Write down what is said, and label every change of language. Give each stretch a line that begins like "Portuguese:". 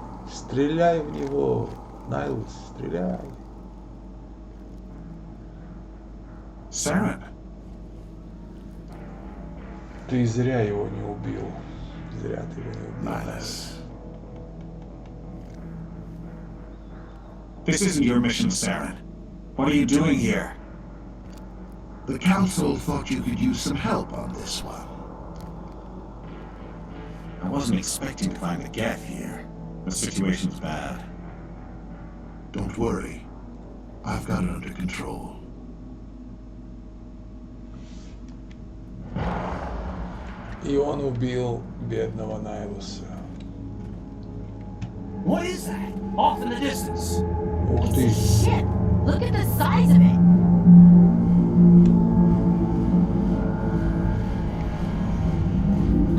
Russian: Стреляй в него, Найлс, стреляй.
English: Saren.
Russian: Ты зря его не убил. Зря ты его не убил.
English: Nihilus. This isn't your mission, Saren. What are you doing here? The Council thought you could use some help on this one. I wasn't expecting to find the Geth here. The situation's bad. Don't worry. I've got it under control.
Russian: И он убил бедного Найлуса.
English: What is that? Off in the distance.
Russian: Ух ты.
English: Shit! Look at the size of it!